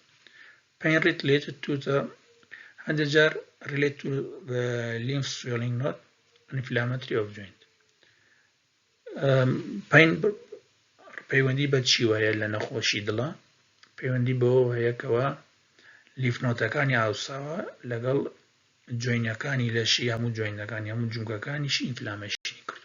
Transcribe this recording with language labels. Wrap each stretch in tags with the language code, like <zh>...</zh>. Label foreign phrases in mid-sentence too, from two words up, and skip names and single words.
<en>pain related to the</en> <ckb>هەندێک جار</ckb> <en>related to the lymph swelling not inflammatory of joint.</en> <ckb>پەیوەندی بە چی وایە لە نەخۆشی دڵە پەیوەندی بەوە هەیە کەوە لیفنۆتەکانی ئاوساوە لەگەڵ جوینەکانی لەشی هەموو جوینەکانی هەموو جونگەکانیشی ئینفلامێشنی کرد.</ckb>